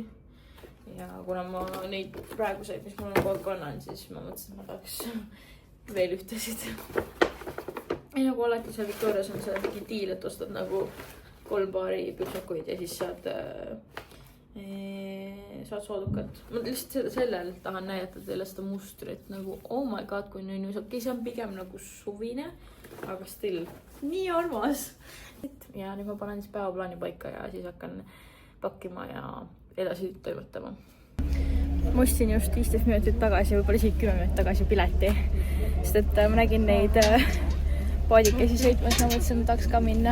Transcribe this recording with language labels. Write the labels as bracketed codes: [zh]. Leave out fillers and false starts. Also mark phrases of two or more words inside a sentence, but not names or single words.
[et] Ja kuna ma neid praeguseid, mis mul on kogu aeg kannan, siis ma mõtlesin, et ma tahaks veel ühtesid. Ja nagu alati seal Victorias on see mingi diil, et ostad nagu 3 paari püksakuid ja siis saad soodukat. Ma lihtsalt sellel tahan näidata teile seda mustrit nagu, [en] oh my god, [et] kui nüüd okei, see on pigem nagu suvine, aga still nii armas. Ja nüüd ma panen siis päevaplaani paika ja siis hakkan pakkima ja edasi toimetama. Ma ostsin just 15 minutit tagasi, võib-olla isegi 10 minutit tagasi pileti, sest et ma nägin neid paadikesi sõitmas, ma mõtlesin, et tahaks ka minna.